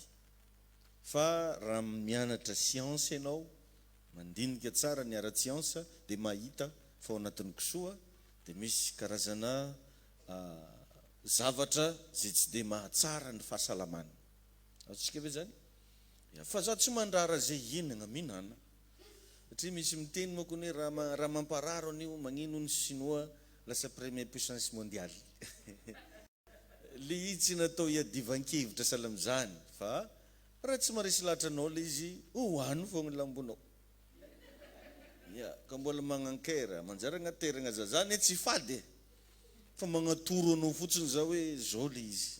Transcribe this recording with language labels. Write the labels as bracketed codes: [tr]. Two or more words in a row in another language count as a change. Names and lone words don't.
[mg] Fa raha mianatra siansa ianao, mandinika tsara ny ara-tsiansa dia mahita fa ao anatin'ny kisoa dia misy karazana zavatra zay tsy dia mahatsara ny fahasalamana. Atsika ve zany? Fa zaho tsy mandrara zay hinagna mihinana. Satria misy miteny moa koa hoe raha mampararo an'io magnino ny Sinoa lasa [fr] premier puissance mondiale. [mg] Le izy tsy natao hiadivan-kevitra salamizany fa raha tsy maresy lahatra anao le izy hohano foagna lambonao. Ka mbola magnankera manjary agnaterana zazany tsy fady fa magnatoro anao fotsiny zao hoe zao le izy.